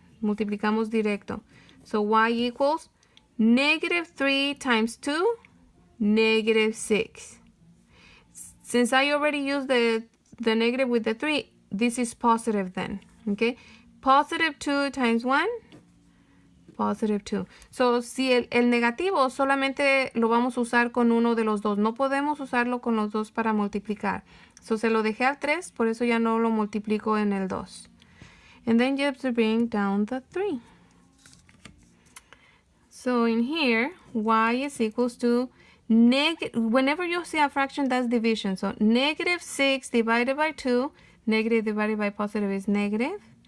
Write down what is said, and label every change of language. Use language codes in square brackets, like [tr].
[es] Multiplicamos directo. [en] So y equals negative 3 times 2, negative 6. Since I already used the negative with the 3, this is positive then. Okay? Positive 2 times 1, positive 2. [es] So, si el negativo solamente lo vamos a usar con uno de los dos. No podemos usarlo con los dos para multiplicar. So, se lo dejé al 3, por eso ya no lo multiplico en el 2. [en] And then you have to bring down the 3. So, in here, y is equals to whenever you see a fraction, that's division. So, negative 6 divided by 2, negative divided by positive is negative.